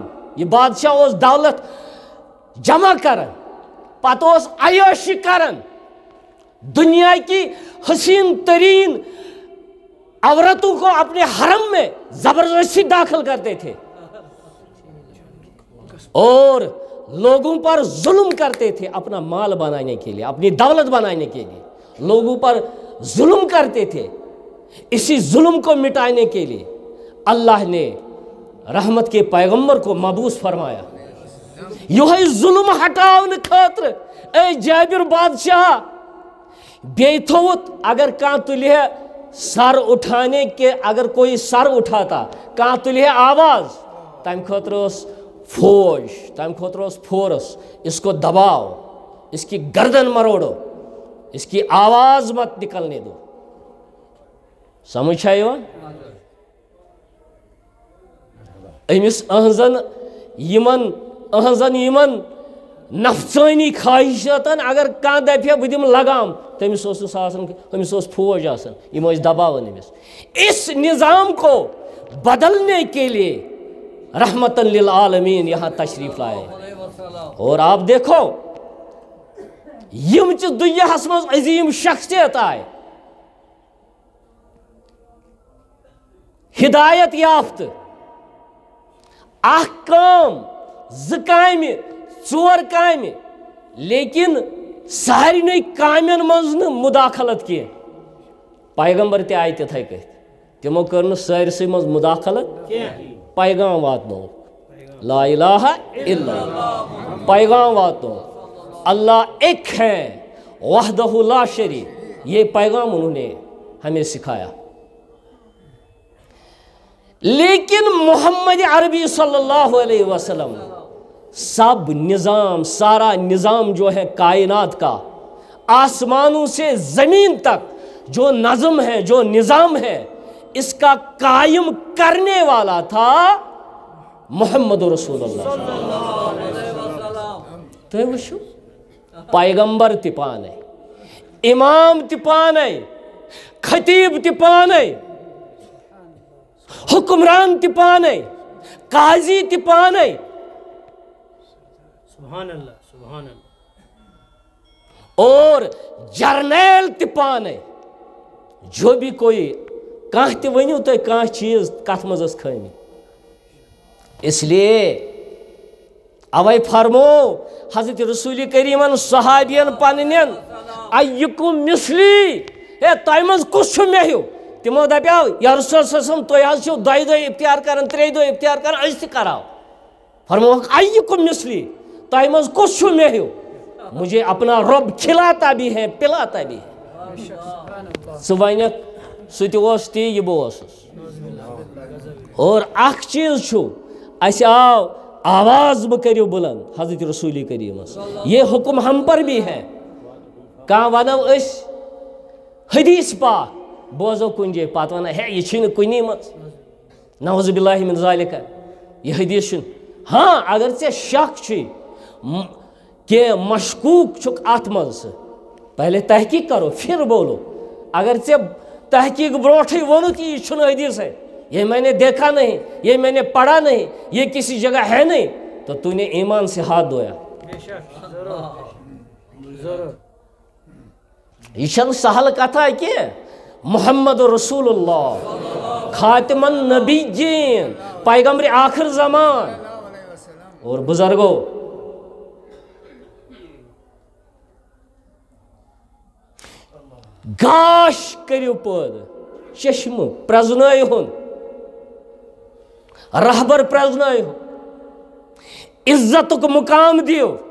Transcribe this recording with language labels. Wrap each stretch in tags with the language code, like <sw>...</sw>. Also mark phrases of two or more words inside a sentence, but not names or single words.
<ks>یہ بادشاہ اس دولت جمع کرن پتہ اس عیاشی کرن</ks> <ur>دنیا کی حسین ترین عورتوں کو اپنے حرم میں زبردستی داخل کرتے تھے اور لوگوں پر ظلم کرتے تھے اپنا مال بنانے کے لیے اپنی دولت بنانے کے لیے لوگوں پر ظلم کرتے تھے. اسی ظلم کو مٹانے کے لیے اللہ نے رحمت کے پیغمبر کو مبعوث فرمایا.</ur> <ks>یہ ظلم ہٹاؤن خاطر اے جابر بادشاہ بیٚیہِ تھوت اگر کان تلہِ ہے</ks> <ur>سر اٹھانے کے اگر کوئی سر اٹھاتا</ur> <ks>کان تلہِ ہے آواز تمہ خاطر اس فوج تمہ خاطر اس فورس</ks> <ur>اس کو دباؤ اس کی گردن مروڑو اس کی آواز مت نکلنے دو.</ur> <ks>سمجھ ہے امس اہنزن یمن نفسانی خواہشاتن اگر کان دپہ بہ دم لگام تمس امس فوج آسان یم دباون امس.</ks> <ur>اس نظام کو بدلنے کے لیے</ur> <ar>رحمتن للعالمین</ar> <ur>یہاں تشریف لائے. اور آپ دیکھو</ur> <ks>یم چھ دنیاہس مز عظیم شخصیت آئے ہدایت یافت اخ کام زٕ کامہِ ژور کامہِ لیکن سارنٕے کامین منٛز نہٕ مداخلت کینٛہہ. پیغمبر تہِ آیہِ تِتھے کٔٹھۍ تِمو کٔر نہٕ سٲرسٕے منٛز مداخلت پیغام واتنووُکھ</ks> <ar>لا الہ الا اللہ</ar> <ks>پیغام واتنووُکھ</ks> <ur>اللہ ایک ہے</ur> <ar>وحدہ لا شریک.</ar> <ur>یہ پیغام انہوں نے ہمیں سکھایا. لیکن محمد عربی</ur> <ar>صلی اللہ علیہ وسلم</ar> <ur>سب نظام سارا نظام جو ہے کائنات کا آسمانوں سے زمین تک جو نظم ہے جو نظام ہے اس کا قائم کرنے والا تھا محمد رسول اللہ.</ur> <ks>تو وچھو پیغمبر تہِ پانے امام تہِ پانے خطیب تہِ پانے حکمران تہِ پانے قاضی تہِ پانے.</ks> <ar>سبحان اللہ سبحان اللہ.</ar> <ks>اور جرنیل تہِ پانے. جو بھی کوئی کانٛہہ تہِ ؤنِو تُہۍ کانٛہہ چیٖز کتھ منٛز ٲس خٲمی. اس لیے اوے فرمو حضرت رسول کریمن صحابین پنن ایکم مثلی ہے تۄہہِ منٛز کُس چھُ مےٚ ہیوٗ. تمو دپیو یا رسول</ks> <ar>صلی اللہ علیہ وسلم</ar> <ks>تُہۍ حظ چھِو دۄیہِ دۄہہِ افتیار کران ترٛیٚیہِ دۄہہِ افتیار کران أسۍ تہِ کراو. فرموکھ ایکم مثلی تۄہہِ منٛز کُس چھُ مےٚ ہیوٗ.</ks> <ur>مجھے اپنا رب کھلاتا بھی ہے پلاتا بھی ہے.</ur> <ks>ژٕ ونکھ سُہ تہِ اوس تی یہِ بہٕ اوسُس. اور اکھ چیٖز چھُ اسہِ آو آواز بہٕ کٔرِو بلند حضرت رسول کریمس.</ks> <ur>یہ حکم ہم پر بھی ہے.</ur> <ks>کانٛہہ ونو أسۍ حدیث پاک بوزو کُنہِ جایہِ پتہٕ ونان ہے یہِ چھِنہٕ کُنی منٛز</ks> <ar>نعوذ باللہ من ذالکہ</ar> <ks>یہ حدیث چھُنہٕ. ہاں اگر ژےٚ شک چھُے کینٛہہ مشکوک چھُکھ اتھ منٛز</ks> <ur>پہلے تحقیق کرو پھر بولو.</ur> <ks>اگر ژےٚ تحقیق برونٹھٕے ووٚنُتھ یہ چھُنہٕ حدیث</ks> <ur>ہے یہ میں نے دیکھا نہیں یہ میں نے پڑھا نہیں یہ کسی جگہ ہے نہیں تو تو نے ایمان سے ہاتھ دھویا.</ur> <ks>یہ چھنہٕ سہل کتھا کینٛہہ. محمد رسول اللہ</ks> <ar>خاتم النبیین</ar> <ks>پیغمبر آخر زمان. اور بزرگو گاش کریو پٲدٕ چشمہٕ پرٛزنٲیہُن رہبر پرٛزنٲیہُن عزتُک مقام دِیِو.</ks>